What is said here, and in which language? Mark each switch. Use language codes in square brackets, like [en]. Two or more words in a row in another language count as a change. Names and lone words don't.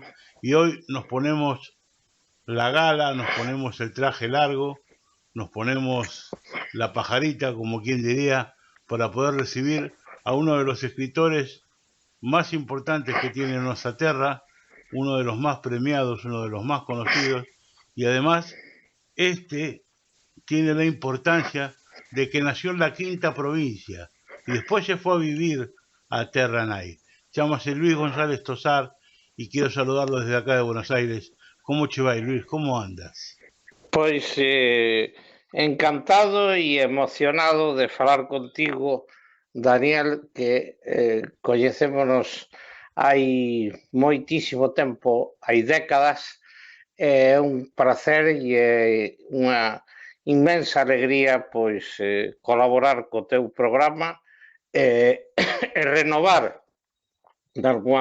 [es] Y hoy nos ponemos la gala, nos ponemos el traje largo, nos ponemos la pajarita, como quien diría, para poder recibir a uno de los escritores más importantes que tiene nuestra tierra, uno de los más premiados, uno de los más conocidos, y además tiene la importancia de que nació en la quinta provincia y después se fue a vivir a Terranay. Llámase Luis González Tosar y quiero saludarlo desde acá de Buenos Aires. ¿Cómo te va, Luis? ¿Cómo andas? [gl] Pois encantado e emocionado de falar contigo, Daniel, que coñecémonos hai moitísimo tempo, hai décadas. É un placer e é unha inmensa alegría pois colaborar co teu programa e renovar de alguma